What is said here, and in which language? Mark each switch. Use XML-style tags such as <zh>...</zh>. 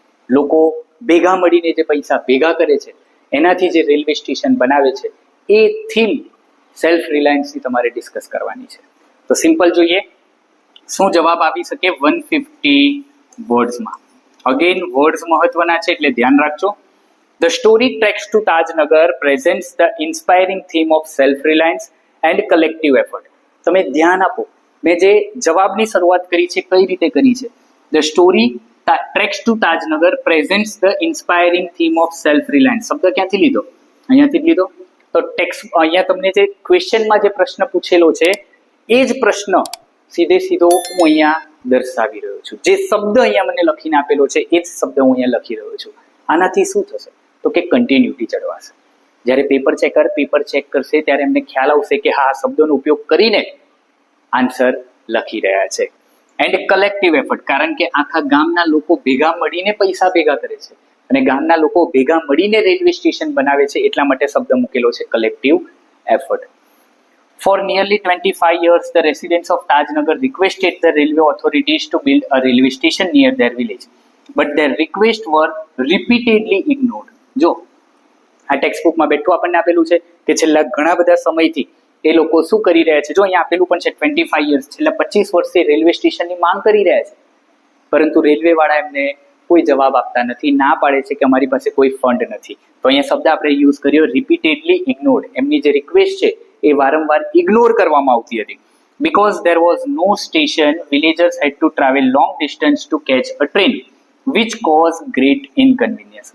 <gu>લોકો ભેગા મળીને જે પૈસા ભેગા કરે છે એનાથી જે રેલવે સ્ટેશન બનાવે છે એ થીમ સેલ્ફ રિલાયન્સની તમારે ડિસ્કસ કરવાની છે. તો સિમ્પલ જોઈએ શું જવાબ આવી શકે 150 વર્ડ્સમાં. અગેન વર્ડ્સ મહત્વના છે એટલે ધ્યાન રાખજો.</gu> <en>The story Treks to Tajnagar presents the inspiring theme of self-reliance and collective effort.</en> <gu>તમે ધ્યાન આપો, મેં જે જવાબની શરૂઆત કરી છે કઈ રીતે કરી છે.</gu> <en>The story Treks to Tajnagar presents the inspiring theme of self-reliance.</en> <gu>શબ્દ ક્યાંથી લીધો? અહીંયાથી જ લીધો. તો ટેક્સ્ટ અહીંયા તમને જે ક્વેશ્ચનમાં જે પ્રશ્ન પૂછેલો છે એ જ પ્રશ્ન સીધો હું અહીંયા દર્શાવી રહ્યો છું. જે શબ્દ અહીંયા મને લખીને આપેલો છે એ જ શબ્દ હું અહીંયા લખી રહ્યો છું. આનાથી શું થશે તો કે કન્ટિન્યુટી જળવાશે. જ્યારે પેપર ચેક કરશે ત્યારે એમને ખ્યાલ આવશે કે હા, શબ્દોનો ઉપયોગ કરીને આન્સર લખી રહ્યા છે.</gu> <en>and collective effort,</en> <gu>કારણ કે આખા ગામના લોકો ભેગા મળીને પૈસા ભેગા કરે છે અને ગામના લોકો ભેગા મળીને રેલવે સ્ટેશન બનાવે છે એટલા માટે શબ્દ મૂકેલો છે collective effort.</gu> <en>For nearly 25 years, the residents of Tajnagar requested the railway authorities to build a railway station near their village, but their requests were repeatedly ignored.</en> <gu>જો આ ટેક્સ્ટ બુકમાં બેઠું આપણને આપેલું છે કે છેલ્લા ઘણા બધા સમયથી એ લોકો શું કરી રહ્યા છે. જો અહીંયા આપેલું પણ છે 25 years, છેલ્લા 25 વર્ષથી રેલવે સ્ટેશનની માંગ કરી રહ્યા છે, પરંતુ રેલવે વાળા એમને કોઈ જવાબ આપતા નથી, ના પાડે છે કે અમારી પાસે કોઈ ફંડ નથી. તો અહીંયા શબ્દ આપણે યુઝ કર્યો</gu> <en>Repeatedly ignored.</en> <gu>એમની જે રિક્વેસ્ટ છે એ વારંવાર ઇગ્નોર કરવામાં આવતી હતી.</gu> <en>Because there was no station, villagers had to travel long distance to catch a train, which caused great inconvenience.</en>